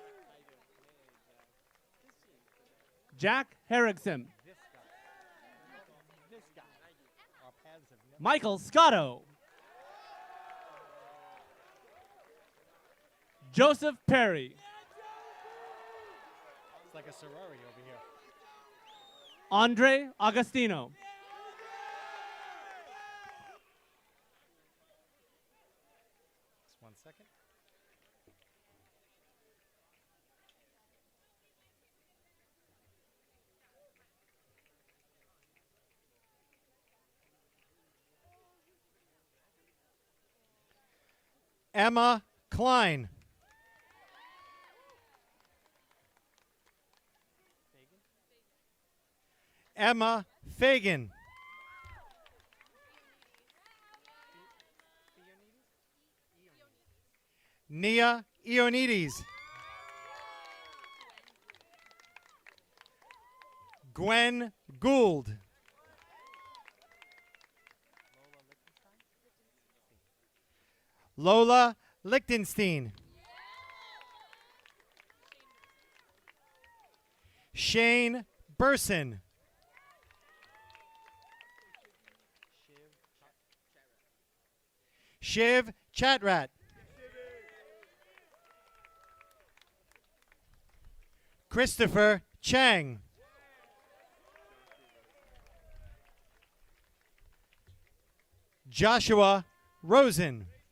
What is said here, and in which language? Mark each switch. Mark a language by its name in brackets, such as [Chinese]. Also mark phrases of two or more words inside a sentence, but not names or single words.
[English] Jack Herrigson. Michael Scotto. Joseph Perry. It's like a sorority over here. Andre Agostino. Just 1 second. Emma Klein. Emma Fagan. Nia Ioannidis. Gwen Gould. Lola Lichtenstein. Shane Burson. Shiv Chatrat. Christopher Chang. Joshua Rosen.